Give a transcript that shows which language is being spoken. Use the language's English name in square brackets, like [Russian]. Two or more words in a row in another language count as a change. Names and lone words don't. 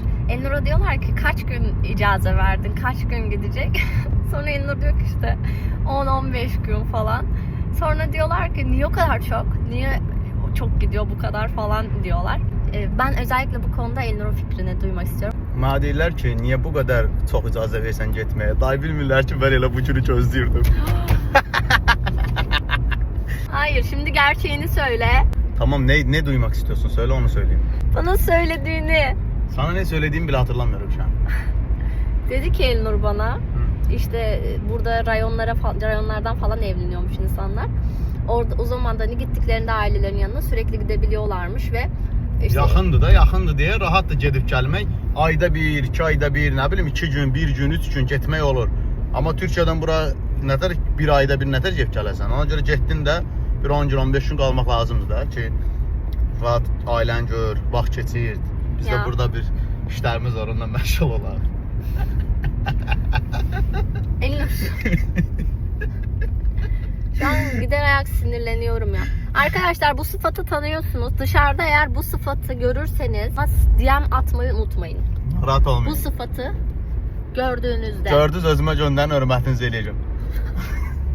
[Turkish] Elnur'a diyorlar ki kaç gün icazet verdin, kaç gün gidecek? Sonra Elnur diyor ki işte 10-15 gün falan. Sonra diyorlar ki niye o kadar çok? Niye çok gidiyor bu kadar falan diyorlar. Ben özellikle bu konuda Elnur'un fikrini duymak istiyorum. [Azerbaijani] Mənə deyirlər ki, niyə bu qədər çox icazə versən getməyə? Day bilmirlər ki, mən elə bu günü gözləyirdim. [Turkish] Hayır, şimdi gerçeğini söyle. Tamam, ne duymak istiyorsun? Söyle, onu söyleyeyim. Bana söylediğini. Sana ne söylediğimi bile hatırlamıyorum şu an. Dedi ki Elnur bana, işte burada rayonlardan falan evleniyormuş insanlar. Orada o zaman da hani gittiklerinde ailelerin yanına sürekli gidebiliyorlarmış ve işte [Azerbaijani] Yaxındır deyə rahat da gedib gəlmək. Ayda bir, 2 ayda bir, nə bilim 2 gün, 1 gün, 3 gün getmək olur. Amma Türkiyədən bura nətər bir ayda bir nətər gedib gələsən? Ona görə getdin də bir 10 gün, 15 gün qalmaq lazımdır da ki, ailən gör, vaxt keçir. Biz də burada bir işlərimiz var, ondan məşğul olaq. Elnur. [Turkish] Şu an gider ayak sinirleniyorum ya. Arkadaşlar bu sıfatı tanıyorsunuz. Dışarıda eğer bu sıfatı görürseniz DM atmayı unutmayın. Rahat olmayın. Bu sıfatı gördüğünüzde. [Azerbaijani] Gördünüz, özümə göndərin, hörmətinizi eləyəcəm.